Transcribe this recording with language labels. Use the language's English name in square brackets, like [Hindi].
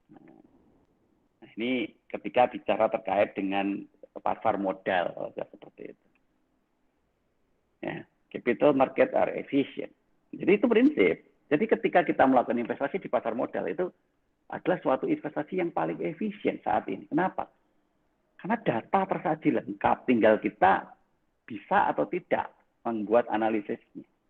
[Indonesian] Nah, ini ketika bicara terkait dengan pasar modal seperti itu. [English] Ya, capital market are efficient. [Indonesian] Jadi itu prinsip. Jadi ketika kita melakukan investasi di pasar modal itu adalah suatu investasi yang paling efisien saat ini. Kenapa? Karena data tersaji lengkap, tinggal kita bisa atau tidak membuat analisisnya.